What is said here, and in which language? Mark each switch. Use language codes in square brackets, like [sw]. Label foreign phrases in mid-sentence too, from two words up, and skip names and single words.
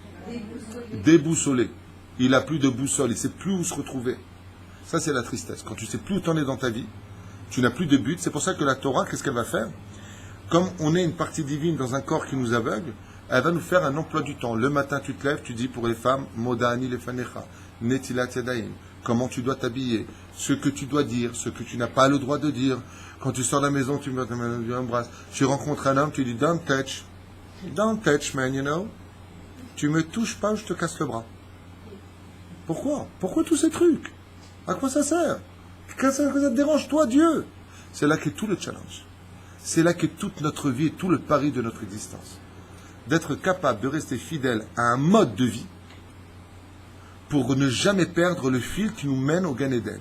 [fr] Déboussolé. Il n'a plus de boussole, il ne sait plus où se retrouver. Ça, c'est la tristesse. Quand tu ne sais plus où t'en es dans ta vie, tu n'as plus de but. C'est pour ça que la Torah, qu'est-ce qu'elle va faire? Comme on est une partie divine dans un corps qui nous aveugle, elle va nous faire un emploi du temps. Le matin, tu te lèves, tu dis pour les femmes, [he] מודה אני לפניך, נטילת ידיים, [fr] comment tu dois t'habiller, ce que tu dois dire, ce que tu n'as pas le droit de dire. Quand tu sors de la maison, tu m'embrasses. Tu rencontres un homme, tu dis, [en] don't touch, man, you know. [fr] Tu me touches pas, je te casse le bras. Pourquoi? Pourquoi tous ces trucs? À quoi ça sert? Qu'est-ce que ça te dérange, toi, Dieu? C'est là qu'est tout le challenge. C'est là qu'est toute notre vie et tout le pari de notre existence. D'être capable de rester fidèle à un mode de vie pour ne jamais perdre le fil qui nous mène au Gan Eden.